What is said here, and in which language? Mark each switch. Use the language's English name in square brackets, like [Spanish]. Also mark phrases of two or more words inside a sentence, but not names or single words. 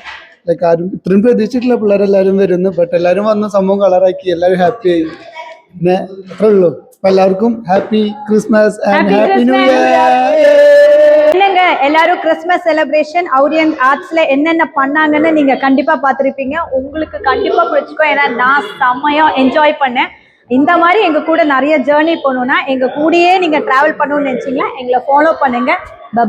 [Malayalam] ലൈക്ക് ആരും ഇത്രയും പ്രതീക്ഷിച്ചിട്ടില്ല പിള്ളേരെല്ലാവരും വരുന്നു. ബട്ട് എല്ലാവരും വന്ന് സംഭവം കളറാക്കി, എല്ലാവരും ഹാപ്പി ആയി. പിന്നെ അത്രേ ഉള്ളൂ. അപ്പൊ എല്ലാവർക്കും [English] Happy Christmas and Happy New Year. [Tamil] இல்லங்க, எல்லாரும் [English] Christmas celebration [Tamil] ஆரியன் ஆர்ட்ஸ்ல என்னென்ன பண்ணாங்கன்னு நீங்க கண்டிப்பா பார்த்திருப்பீங்க. உங்களுக்கு கண்டிப்பா பிடிச்சிக்கும். ஏன்னா நான் செம்மையா என்ஜாய் பண்ணேன். இந்த மாதிரி எங்க கூட நிறைய ஜேர்னி பண்ணணும்னா எங்க கூடயே நீங்க டிராவல் பண்ணணும்னு நினைச்சீங்களா, எங்களை ஃபாலோ பண்ணுங்க.